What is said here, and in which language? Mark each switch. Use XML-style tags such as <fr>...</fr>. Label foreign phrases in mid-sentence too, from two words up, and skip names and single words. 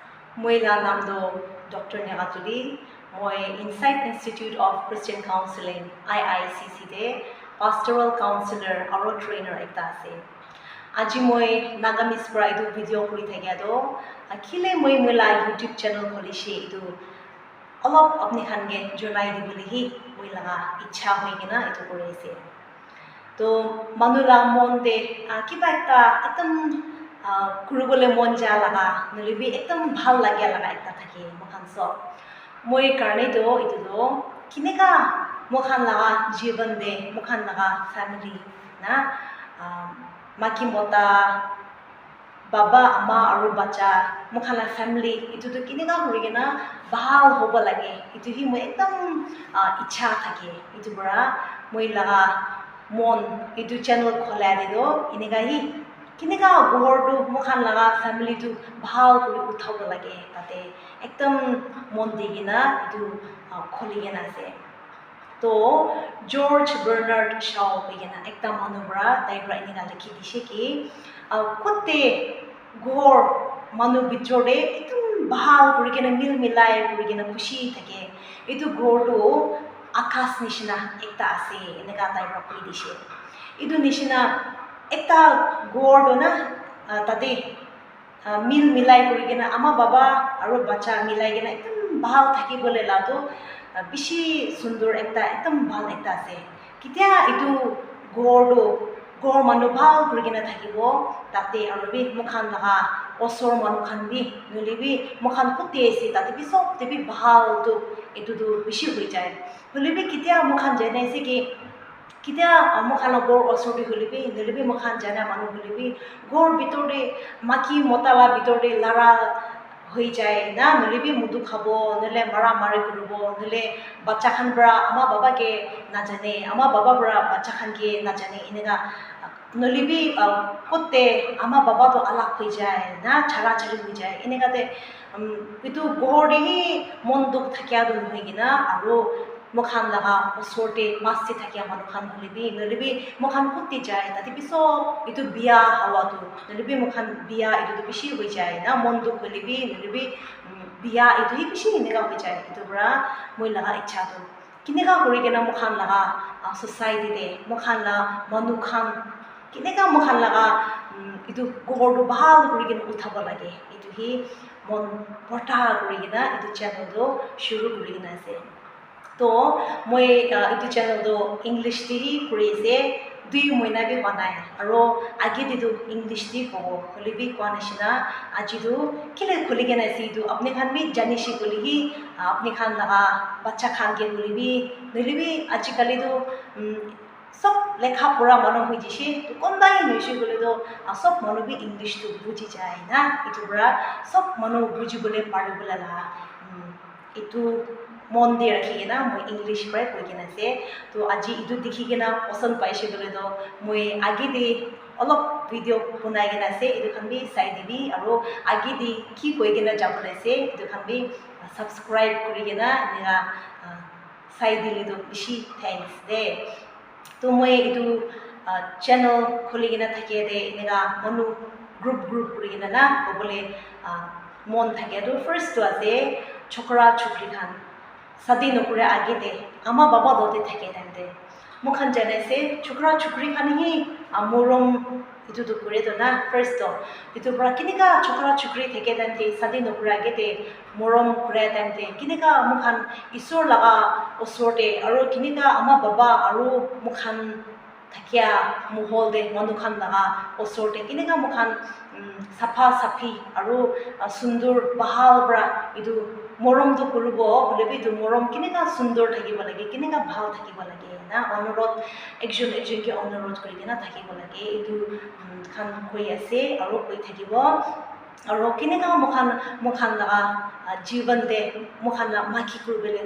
<nag>Moila namdo Dr. Negatuli, moi Insight Institute of Christian Counseling IICC de</nag> <en>pastoral counselor</en> <nag>aro trainer ekta ase. Aji moi Nagamis pra idu video kuri thakya do khile moi moila YouTube channel kholishi idu alop apni khan ge jonai dibuli hi moila ichha hoigina itu kuri ase. To manula monde kiba ekta ekdam kurubole mon ja laga nolibi ekdam bhal lagya laga ekta thake mokhan sob moi karne do itu do kineka mokhan laga jiban de mokhan laga family na maki mota baba ama aru bacha mokhan la family itu to kineka horigena bhal hobo lage itu hi moi ekdam ichha thake itu bra moi laga mon itu channel khola de do inega hi kineka ghor tu mokhan laga family tu bhal kuri uthabo lage tate ekdam mon digina itu kholigena ase to George Bernard Shaw begina ekta manubra taibra inega likhi dishe ki kote ghor manu bichore ekdam bhal kuri kena mil milai kuri kena khushi thake itu ghor tu akas nishina ekta ase eneka taibra kuri dishe itu nishina ekta ghor do na tate mil milai kuri kena ama baba aru bacha milai kena ekdam bhal thakibole la to bishi sundur ekta ekdam bhal ekta ase kitia itu ghor manu bhal kuri kena thakibo tate aru bi mokhan laga osor manu khan bi nolibi mokhan kote ase tate bi sob te bi bhal to itu do bishi hoi jai nolibi kitia mokhan jane ase ki kitia mokhan ghor osor bi holibi nolibi mokhan jana manu holibi ghor bitor de maki motala bitor de lara hoi jai na nolibi mudu khabo nole mara mari kuribo nole bacha khan bra ama baba ke na jane ama baba bra bacha khan ke na jane inega nolibi kote ama baba to alak hoi jai na chara chari hoi jai inega te itu ghor de hi mon duk thakya do hoigina aro mokhan laga osorte masti thakya manu khan nolibi mokhan kutti jai tati biso itu biya hawa tu nolibi mokhan biya itu to bishi hoi jai na mon duk nolibi biya itu hi bishi inega hoi jai itu bra moi laga ichha tu kineka kori kena mokhan laga society de mokhan la manu khan kineka mokhan laga itu ghor tu bhal kori kena uthaba lage itu hi mon porta kori kena itu channel do shuru kori kena ase to moi itu channel do English ti kuri ase dui moina bi banai aro age de do English ti ko holibi kwana shina aji do kile khuli gena ase do apne khan bi jani shi kuli hi apne khan laga bacha khan ke nolibi aji kali do sob lekha pura manu hoi jise to kondai noishi bole do sob manu bi English to buji jai na itu bra sob manu buji bole pari bola la itu mon de rakhi na moi English pra koi kena se to aji itu dikhi kena pasan paise bole do moi age de olop video bunai kena se itu khan bi sai dibi aro age de ki koi kena jabole se itu khan bi subscribe kori kena nega sai dile do bishi thanks de to moi itu channel kholi kena thake de nega manu group kori kena na ko bole mon thake do first to ase chokra chukri khan sadi nokure age de ama baba dote thake dante mokhan jane se chokra chukri khan hi amorom itu to kure do na first to itu pra kinika chokra chukri thake dante sadi nokure age de morom kure dante kinika mokhan isor laga osorte aro kinika ama baba aro mokhan thakya mohol de manu khan laga osorte kinika mokhan safa safi aro sundur bahal bra itu morom to kurubo holebi to morom kineka sundor thakibo lage kineka bhal thakibo lage na onurod ekjon ke onurod kori kena thakibo lage itu khan koi ase aro koi thakibo aro kineka mokhan laga jiban de mokhan la maki kurubele</nag>